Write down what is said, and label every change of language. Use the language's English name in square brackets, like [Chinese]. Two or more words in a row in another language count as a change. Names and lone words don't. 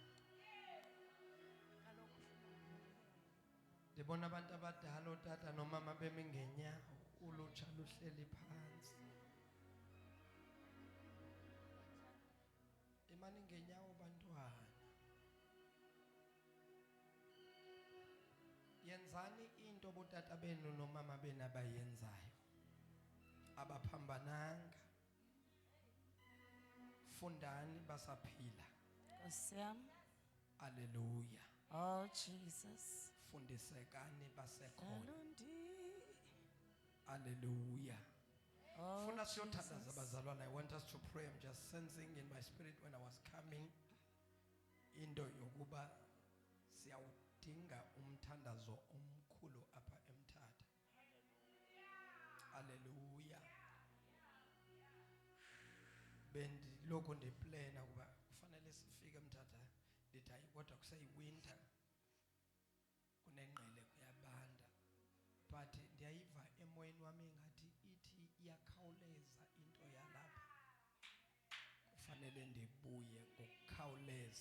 [Xhosa] Ndibona abantu abadala otata nomama bemi ngenyawo, ulutsha luhleli phansi. Imani ngenyawo bantwana. Yenzani into botata benu nomama benu abayenzayo. Abaphambananga. Fundani basaphila. Hallelujah. [English] Oh Jesus. [Xhosa] Fundisekani basekhona. Hlalundi. Hallelujah. Oh Funa siyothandaza Jesus. bazalwane. [English] I want us to pray. I'm just sensing in my spirit when I was coming into [Xhosa] yokuba siyawudinga umthandazo omkhulu apha eMthatha. Hallelujah. Bendiloko ndiplana kuba kufanele sifike eMthatha ndithi hayi kodwa kuseyinter kunengqele kuyabanda, but ndiyayiva emoyeni wami ngathi ithi iyakhawuleza into yalapha, kufanele ndibuye ngokukhawuleza.